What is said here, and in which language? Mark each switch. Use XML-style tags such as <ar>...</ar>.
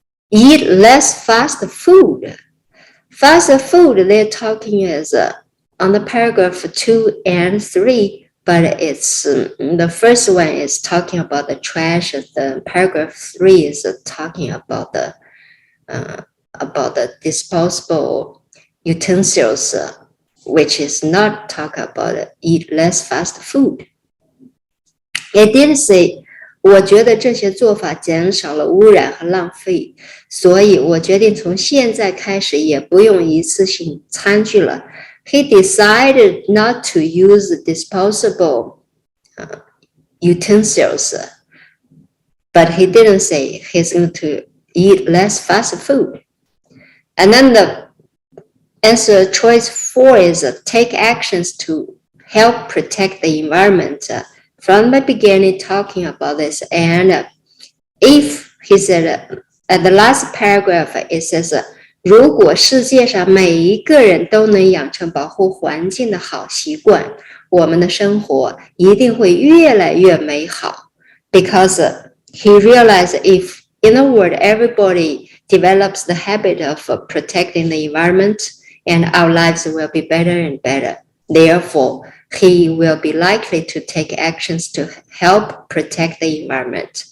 <en>Eat less fast food. Fast food they're talking is on the paragraph 2 and 3, but it's the first one is talking about the trash. The paragraph 3 is talking about the disposable utensils, which is not talk about eat less fast food. It did say,</en> <zh>我觉得这些做法减少了污染和浪费，所以我决定从现在开始也不用一次性餐具了。</zh> <en>He decided not to use disposable utensils, but he didn't say he's going to eat less fast food. And then the answer choice 4 is take actions to help protect the environment. From the beginning talking about this, and if he said at the last paragraph it says</en> <zh>如果世界上每一个人都能养成保护环境的好习惯，我们的生活一定会越来越美好。</zh> <en>Because he realized if in the world everybody develops the habit of protecting the environment, and our lives will be better and better. Therefore, he will be likely to take actions to help protect the environment.</en>